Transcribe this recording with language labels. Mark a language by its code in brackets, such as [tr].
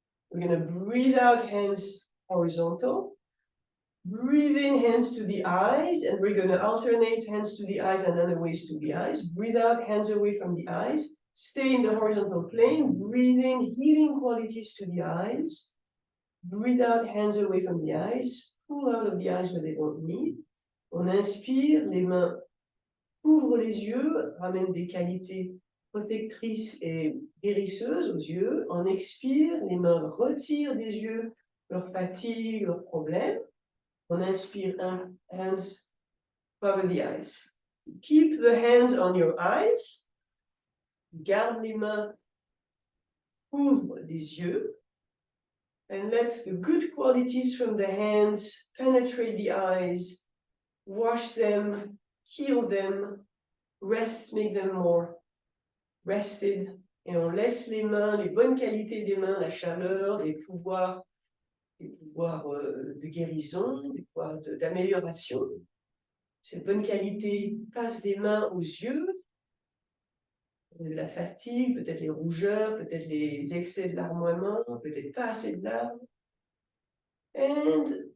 [en] We're going to breathe out, hands horizontal. Breathe in, hands to the eyes, and we're going to alternate hands to the eyes and other ways to the eyes. Breathe out, hands away from the eyes. Stay in the horizontal plane. Breathe in, healing qualities to the eyes. Breathe out, hands away from the eyes. Pull out of the eyes where they don't need. [fr] On inspire, les mains ouvrent les yeux, ramènent des qualités protectrices et guérisseuses aux yeux. On expire, les mains retirent des yeux leur fatigue, leurs problèmes. On inspire, [en] hands cover the eyes. Keep the hands on your eyes. [fr] Garde les mains, ouvre les yeux. [en] And let the good qualities from the hands penetrate the eyes, wash them, heal them, rest, make them more rested. [fr] Et on laisse les mains, les bonnes qualités des mains, la chaleur, les pouvoirs de guérison, des pouvoirs d'amélioration. Cette bonne qualité passe des mains aux yeux, la fatigue, peut-être les rougeurs, peut-être les excès de larmoiement, peut-être pas assez de larmes. And